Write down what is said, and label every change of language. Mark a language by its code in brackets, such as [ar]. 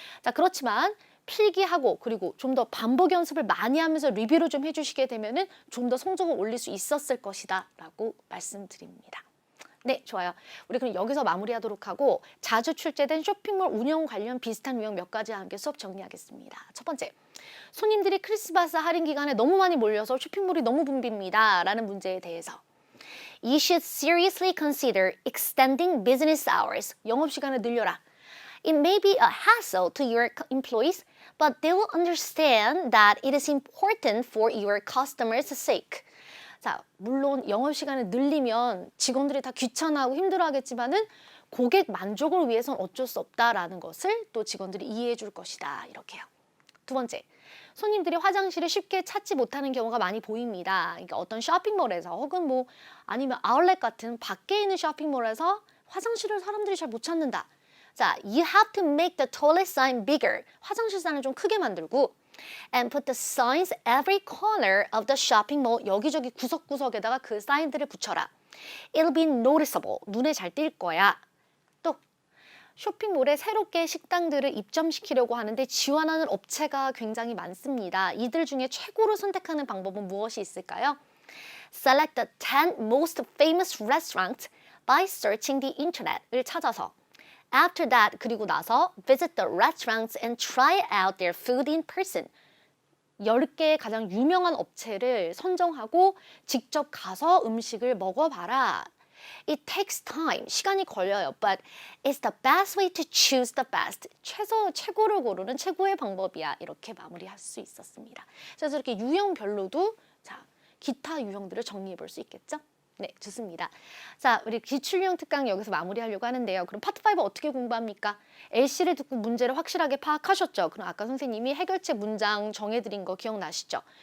[ko] 자, 그렇지만 필기하고 그리고 좀 더 반복 연습을 많이 하면서 리뷰를 좀 해주시게 되면은 좀 더 성적을 올릴 수 있었을 것이다 라고 말씀드립니다. 네, 좋아요. 우리 그럼 여기서 마무리하도록 하고 자주 출제된 쇼핑몰 운영 관련 비슷한 유형 몇 가지 함께 수업 정리하겠습니다. 첫 번째, 손님들이 크리스마스 할인 기간에 너무 많이 몰려서 쇼핑몰이 너무 붐빕니다. 라는 문제에 대해서 [en] You should seriously consider extending business hours. [ko] 영업시간을 늘려라. [en] It may be a hassle to your employees, but they will understand that it is important for your customers' sake. [ko] 자, 물론 영업시간을 늘리면 직원들이 다 귀찮아하고 힘들어하겠지만은 고객 만족을 위해서는 어쩔 수 없다라는 것을 또 직원들이 이해해 줄 것이다. 이렇게요. 두 번째, 손님들이 화장실을 쉽게 찾지 못하는 경우가 많이 보입니다. 그러니까 어떤 쇼핑몰에서 혹은 뭐 아니면 아울렛 같은 밖에 있는 쇼핑몰에서 화장실을 사람들이 잘 못 찾는다. [en] 자, you have to make the toilet sign bigger. [ko] 화장실 사인을 좀 크게 만들고 [en] and put the signs every corner of the shopping mall. [ko] 여기저기 구석구석에다가 그 사인들을 붙여라. [en] It'll be noticeable. [ko] 눈에 잘 띌 거야. 또 쇼핑몰에 새롭게 식당들을 입점시키려고 하는데 지원하는 업체가 굉장히 많습니다. 이들 중에 최고로 선택하는 방법은 무엇이 있을까요? [en] Select the 10 most famous restaurants by searching the internet을 찾아서 After that, [ko] 그리고 나서 [en] visit the restaurants and try out their food in person. [ko] 10개의 가장 유명한 업체를 선정하고 직접 가서 음식을 먹어봐라. [en] It takes time. [ko] 시간이 걸려요. [en] But it's the best way to choose the best. [ko] 최고를 고르는 최고의 방법이야. 이렇게 마무리할 수 있었습니다. 그래서 이렇게 유형별로도 자, 기타 유형들을 정리해 볼 수 있겠죠? 네, 좋습니다. 자, 우리 기출유형 특강 여기서 마무리하려고 하는데요. 그럼 파트 5 어떻게 공부합니까? LC를 듣고 문제를 확실하게 파악하셨죠? 그럼 아까 선생님이 해결책 문장 정해드린 거 기억나시죠?